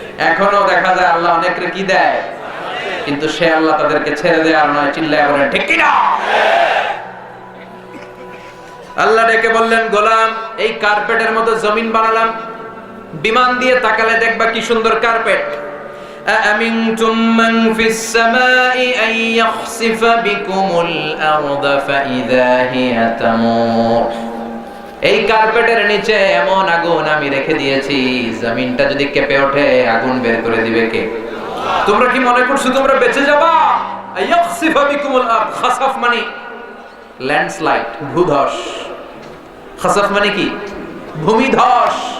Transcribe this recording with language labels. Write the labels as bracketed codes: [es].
[bn] এখনো দেখা যায় আল্লাহ অনেকরে কি দেয়, কিন্তু সে আল্লাহ তাদেরকে ছেড়ে দেয় আর নয়। চিল্লায় বলেন ঠিক কি না? আল্লাহ ডেকে বললেন, গোলাম এই কার্পেটের মতো জমিন বানালাম, বিমান দিয়ে তাকালে দেখবা কি সুন্দর কার্পেট। [ar] أأمنتم من في السماء أن يخسف بكم الأرض فإذا هي تمور। [bn] এই কার্পেটের নিচে এমন আগুন আমি রেখে দিয়েছি, জমিনটা যদি কেঁপে ওঠে আগুন বের করে দিবে কে? তোমরা কি মনে করছো তোমরা বেঁচে যাবা? [ar] ইয়াখসিফ বিকুমুল আরদ, [bn] খাসাফ মানে ল্যান্ডস্লাইড, ভূধস। খাসাফ মানে কি? ভূমিধস।